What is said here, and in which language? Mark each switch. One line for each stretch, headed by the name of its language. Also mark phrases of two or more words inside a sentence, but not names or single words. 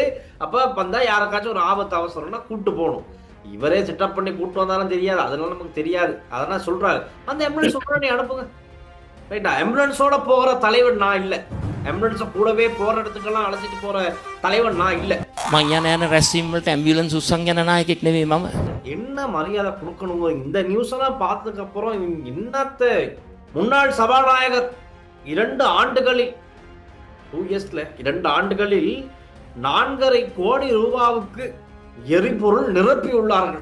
Tamil: அப்ப வந்தா யாருக்காச்சும் ஒரு ஆபத்து அவசரம்னா கூட்டு போகணும். இவரே செட்டப் பண்ணி கூட்டு வந்தாலும் தெரியாது, அதெல்லாம் நமக்கு தெரியாது. அதெல்லாம் சொல்றாரு அந்த ஆம்புலன்ஸ் சொல்ற நீ அனுப்புங்க. ரைட்டா, ஆம்புலன்ஸோட போகிற தலைவன் நான் இல்லை. ஆம்புலன்ஸை கூடவே போற இடத்துக்கெல்லாம் அழைச்சிட்டு போற தலைவன் நான் இல்லை.
Sinhala: මං රැස්වීම් වලට ඇම්බියුලන්ස් උස්සන් යන නායකෙක් නෙවෙයි මම.
Tamil: என்ன மரியாதை கொடுக்கணும் இந்த நியூஸ் எல்லாம் பார்த்ததுக்கு அப்புறம் என்னத்த முன்னாள் சபாநாயகர் 2 ஆண்டுகளில் 2 இயர்ஸ்ல 2 ஆண்டுகளில் 4.5 கோடி ரூபாவுக்கு எரிபொருள் நிரப்பியுள்ளார்கள்.